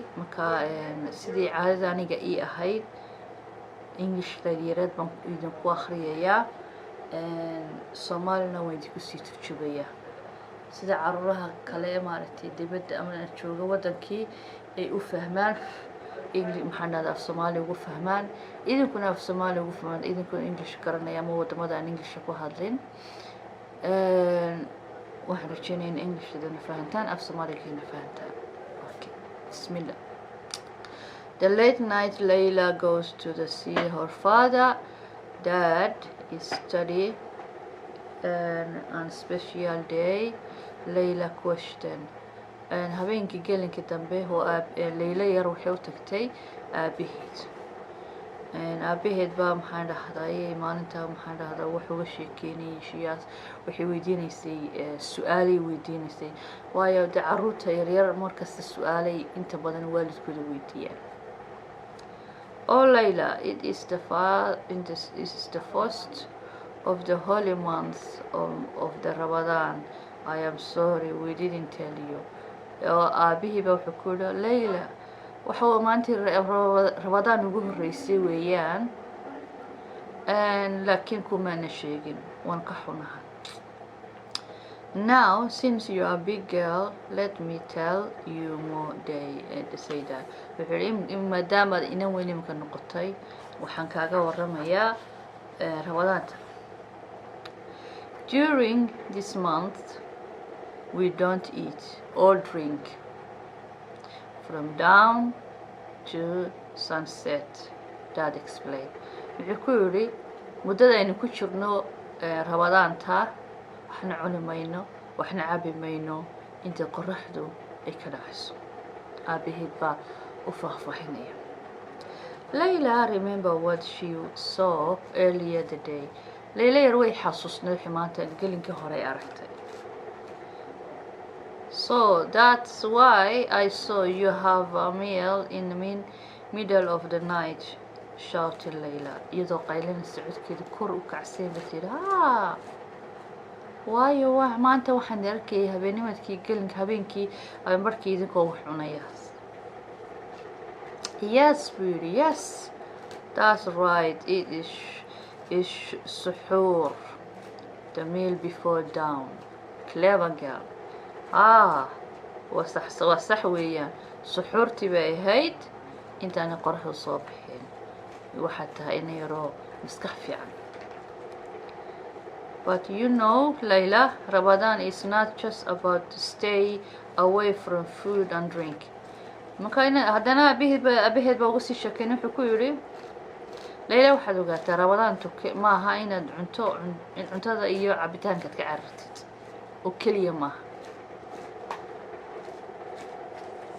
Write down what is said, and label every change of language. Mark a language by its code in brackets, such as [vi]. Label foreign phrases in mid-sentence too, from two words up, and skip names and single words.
[so] marka sidii caadada aniga ii ahayd English yareed baan idinku akhriyayaa, Soomaalina waan idinku sii turjubayaa sida caruuraha kale maaragtay dibadda ama jooga wadankii ay u fahmaan maxaan dhahdaa af Soomaali ugu fahmaan, idinkuna af Soomaali ugu fahmaan, idinkuna English garanaya ama wadamada aan English ku hadlin. waxaan rajeynayaa in Englishadana fahantaan, af Soomaaligiina fahantaan. okay, bismillah. [en] The late night Layla goes to see her father. Dad is study on special day. Layla question. [so] habeenkii gelinkii dambe oo Layla yar waxay u tagtay aabaheed. aabaheed baa maxaan dhahday maalinta maxaan dhahdaa wax uga sheekeynayay shiyaas. waxay weydiinaysay su-aalay weydiinaysay, waayo dee caruurta yaryar markasta su-aalay inta badan waalidkooda weydiiyaan. [en] Oh Layla, it is the first of the holy month of the Ramadan. I am sorry we didn't tell you. [so] aabihii baa wuxuu ku yidhi Layla, waxa maantii Ramadaan ugu horreysay weeyaan, laakiin kumaana sheegin, waan ka xunahay. [en] Now since you are a big girl, let me tell you more say that. [so] wuxuu yidhi maadaamaad inan weyn imika noqotay waxaan kaaga waramayaa Ramadaanta. [en] During this month we don't eat or drink from dawn to sunset. Dad explained. [so] wuxuu ku yidhi muddada aynu ku jirno Ramadaanta waxna cuni mayno waxna cabi mayno inta qoraxdu ay ka dhacayso. aabaheed baa u faahfaahinaya. [en] Layla remember what she saw earlier the day. [so] Layla yar way xasuusnay wixii maanta gelinkii hore ay aragtay. [en] So that's why I saw you have a meal in the middle of the night, shouted Layla. [so] iyadoo qaylinaysa codkeeda kor u kacsan bay tiri waayo maanta waxaan arkayay habeennimadkii habeenkii markii idinkoo wax cunaya. [en] Yes beauty, yes, that's right, it is suhoor, the meal before dawn. Clever girl. [so] waa sax weeyaan, suxuurtii bay ahayd intaana qoraxdu soo bixin. waxaad tahay in yaroo maskax fiican. [en] But you know Layla, Ramadan is not just about to stay away from food and drink. [so] marka haddana aabaheed baa uga sii sheekeyn. wuxuu ku yidhi Layla, waxaad ogaataa Ramadaantu ma aha inaad cuntada iyo cabitaankaad ka carartid oo keliya maaha.